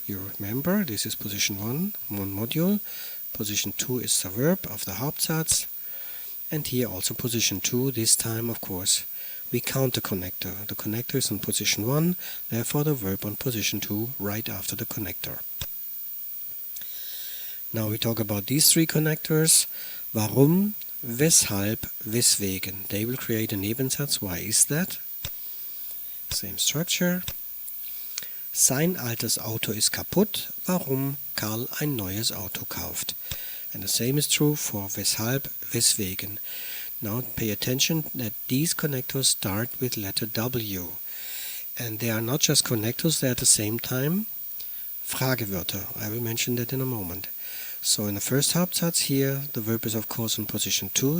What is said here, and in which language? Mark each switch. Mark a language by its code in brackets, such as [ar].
[en] You remember, this is position 1 module. Position 2 is the verb of the Hauptsatz. And here also position 2. This time, of course, we count the connector. The connector is on position 1, therefore the verb on position 2 right after the connector. Now we talk about these three connectors. Warum, weshalb, weswegen. They will create a Nebensatz. Why is that? Same structure. [de] Sein altes Auto ist kaputt. Warum Karl ein neues Auto kauft. [en] And the same is true for weshalb, weswegen. Now pay attention that these connectors start with letter W. And they are not just connectors, they are at the same time Fragewörter. I will mention that in a moment. So in the first Hauptsatz here, the verb is of course in position 2.